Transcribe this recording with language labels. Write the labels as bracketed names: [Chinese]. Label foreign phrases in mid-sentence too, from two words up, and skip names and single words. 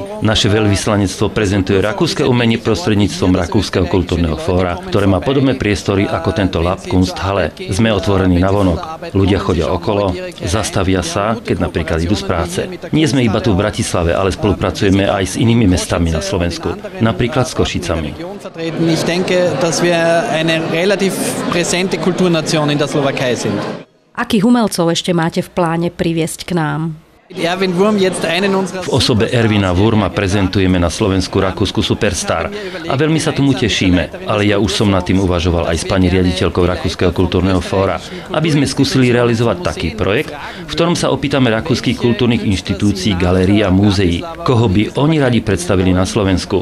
[Slovak] Naše veľvyslanectvo prezentuje rakúske umenie prostredníctvom Rakúskeho kultúrneho fóra, ktoré má podobné priestory ako tento Lab Kunsthalle. Sme otvorení navonok. Ľudia chodia okolo, zastavia sa, keď napríklad idú z práce. Nie sme iba tu v Bratislave, ale spolupracujeme aj s inými mestami na Slovensku, napríklad s Košicami. [German] Ich denke, dass wir eine relativ präsente Kulturnation in der Slowakei sind. [Slovak] Akých umelcov ešte máte v pláne priviesť k nám? V osobe Ervina Wurma prezentujeme na Slovensku rakúsku superstar a veľmi sa tomu tešíme, ale ja už som nad tým uvažoval aj s pani riaditeľkou Rakúskeho kultúrneho fóra, aby sme skúsili realizovať taký projekt, v ktorom sa opýtame rakúskych kultúrnych inštitúcií, galérií a múzeí, koho by oni radi predstavili na Slovensku.